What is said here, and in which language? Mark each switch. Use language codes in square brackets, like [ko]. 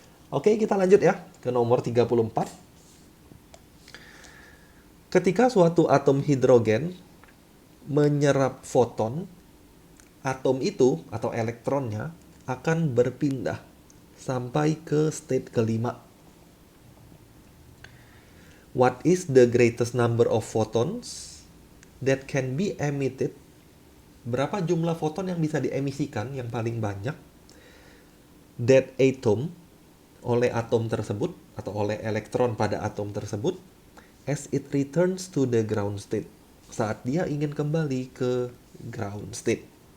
[id] Oke, kita lanjut ya ke nomor 34. Ketika suatu atom hidrogen menyerap foton, atom itu atau elektronnya akan berpindah sampai ke state kelima. [en] What is the greatest number of photons that can be emitted? [id] Berapa jumlah foton yang bisa diemisikan yang paling banyak? [en] That atom, [id] oleh atom tersebut atau oleh elektron pada atom tersebut, [en] as it returns to the ground state, [id] saat dia ingin kembali ke ground state.